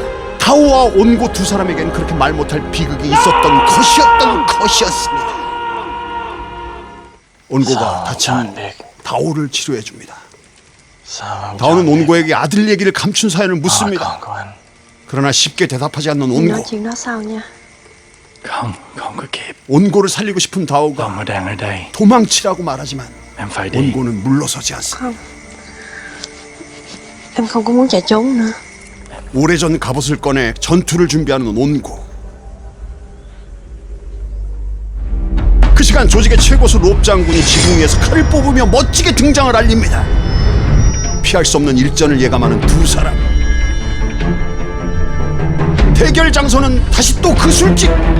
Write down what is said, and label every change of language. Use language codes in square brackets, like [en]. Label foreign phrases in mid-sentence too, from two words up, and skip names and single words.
[ko] 다오와 온고 두 사람에겐 그렇게 말 못할 비극이 있었던 것이었습니다. 온고가 다친 다오를 치료해줍니다. 다오는 온고에게 아들 얘기를 감춘 사연을 묻습니다. 그러나 쉽게 대답하지 않는 [vi] Em [ko] 온고. [vi] nói chuyện đó sau nha. Không, không có kịp. [ko] 온고를 살리고 싶은 [vi] Ông [ko] 다오가 [vi] mà đang ở đây, [ko] 도망치라고 말하지만 [vi] em phải đi. [ko] 온고는 물러서지 않습니다. [vi] Em không có muốn chạy trốn nữa. [ko] 오래전 갑옷을 꺼내 전투를 준비하는 온고. 그 시간 조직의 최고수 롭 장군이 지붕 위에서 칼을 뽑으며 멋지게 등장을 알립니다. 피할 수 없는 일전을 예감하는 두 사람. 대결 장소는 다시 또 그 술집.